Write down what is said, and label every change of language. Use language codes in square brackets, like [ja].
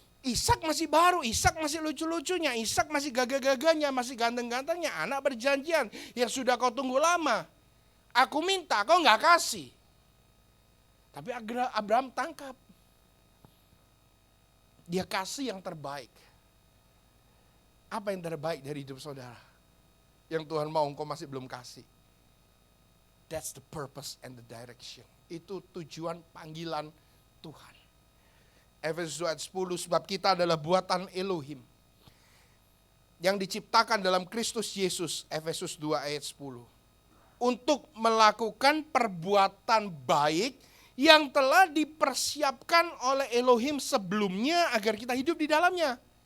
[id] Ishak masih baru, Ishak masih lucu-lucunya, Ishak masih gagah-gagahnya, masih ganteng-gantengnya, anak perjanjian yang sudah kau tunggu lama. Aku minta, kau nggak kasih. Tapi Abraham tangkap, dia kasih yang terbaik. Apa yang terbaik dari hidup saudara? Yang Tuhan mau engkau masih belum kasih. [en] That's the purpose and the direction. [id] Itu tujuan panggilan Tuhan. Efesus 2 ayat 10, sebab kita adalah buatan Elohim yang diciptakan dalam Kristus Yesus, Efesus 2 ayat 10. Untuk melakukan perbuatan baik yang telah dipersiapkan oleh Elohim sebelumnya agar kita hidup di dalamnya.